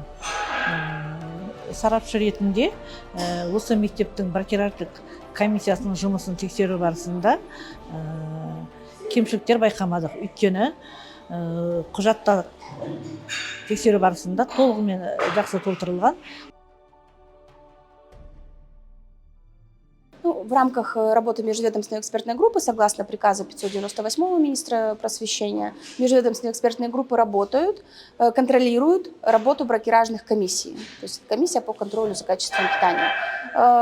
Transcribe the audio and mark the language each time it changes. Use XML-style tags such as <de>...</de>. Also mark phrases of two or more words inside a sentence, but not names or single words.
<kk>Сарапшы ретінде осы мектептің бракераждық комиссиясының жұмысын тексеру барысында кемшіліктер байқамадық. Өйткені құжатта тексеру барысында толығымен жақсы толтырылған.</kk> <ru>В рамках работы межведомственной экспертной группы, согласно приказу 598 министра просвещения, межведомственные экспертные группы работают, контролируют работу бракеражных комиссий. То есть комиссия по контролю за качеством питания.</ru>